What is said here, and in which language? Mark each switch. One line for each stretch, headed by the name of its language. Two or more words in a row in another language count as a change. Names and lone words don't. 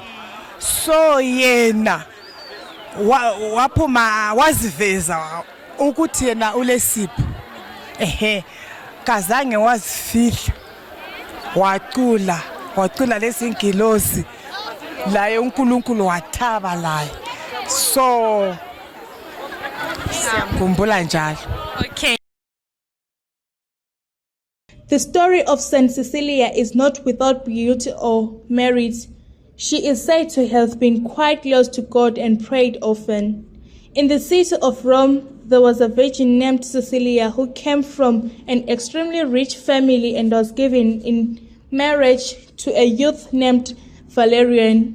North Ndebele: So yena waphuma waziveza ukuthi yena ulesipho. Kazange wazifihla. Wacula lezingilosi laye uNkulunkulu wathaba laye. So siyakhumbula njalo. Okay.
English: The story of Saint Cecilia is not without beauty or merit. She is said to have been quite close to God and prayed often. In the city of Rome, there was a virgin named Cecilia who came from an extremely rich family and was given in marriage to a youth named Valerian.